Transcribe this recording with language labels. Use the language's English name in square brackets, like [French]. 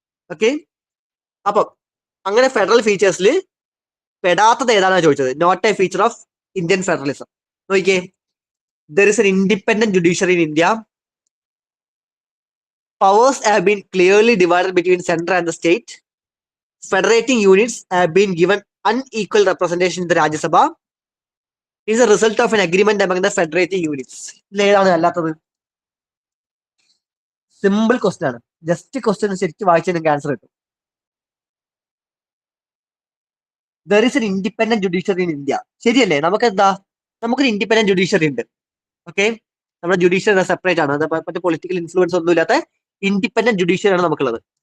[Malayalam] Okay, അപ്പം അങ്ങനെ federal ഫീച്ചേഴ്സിൽ പെടാത്തത് ഏതാണെന്ന് ചോദിച്ചത്. [English] Not a feature of Indian federalism. നോക്കിയേ, there is an independent judiciary in India. Powers have been clearly divided between center and the state. Federating units have been given unequal representation in the Rajya Sabha. It is a result of an agreement among the federating units. [Malayalam] ഏതാണ് അല്ലാത്തത്? Simple question ആണ്. Just question ശരിക്കും വായിച്ചാൽ നിങ്ങൾക്ക് answer കിട്ടും. [English] There is an independent judiciary in India. [Malayalam] ശരിയല്ലേ? നമുക്കൊരു independent judiciary ഉണ്ട്. ഓക്കെ, നമ്മുടെ ജുഡീഷ്യറി സെപ്പറേറ്റ് ആണ്. അത് മറ്റേ പൊളിറ്റിക്കൽ ഇൻഫ്ലുവൻസ് ഒന്നും ഇല്ലാത്ത ഇൻഡിപെൻഡന്റ് ജുഡീഷ്യറി ആണ് നമുക്കുള്ളത്.